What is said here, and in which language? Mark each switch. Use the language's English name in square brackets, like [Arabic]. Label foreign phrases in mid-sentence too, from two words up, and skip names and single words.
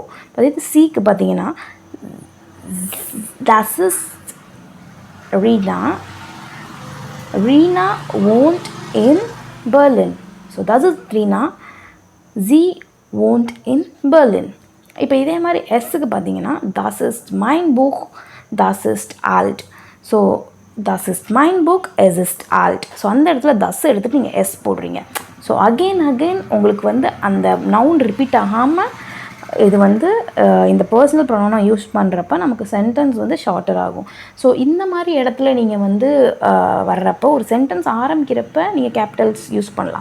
[Tamil] அதே சிக்கு பார்த்தீங்கன்னா [German] das ist Rina, Rina wohnt in Berlin. So das ist Rina, sie wohnt in Berlin. [Tamil] இப்போ இதே மாதிரி எஸ்ஸுக்கு பார்த்தீங்கன்னா [German] das ist mein Buch, das ist alt. ஸோ das ist mein Buch, es ist alt. [Tamil] ஸோ அந்த இடத்துல தஸ் எடுத்துகிட்டு நீங்கள் எஸ் போடுறீங்க. [English] so again [Tamil] உங்களுக்கு அந்த [English] noun repeat [Tamil] ஆகாமல் இது வந்து இந்த [English] personal pronoun use [Tamil] பண்ணுறப்ப நமக்கு சென்டென்ஸ் வந்து ஷார்ட்டர் ஆகும். ஸோ இந்த மாதிரி இடத்துல நீங்கள் வந்து வர்றப்போ ஒரு சென்டென்ஸ் ஆரம்பிக்கிறப்ப நீங்கள் [English] capitals use [Tamil] பண்ணலாம்.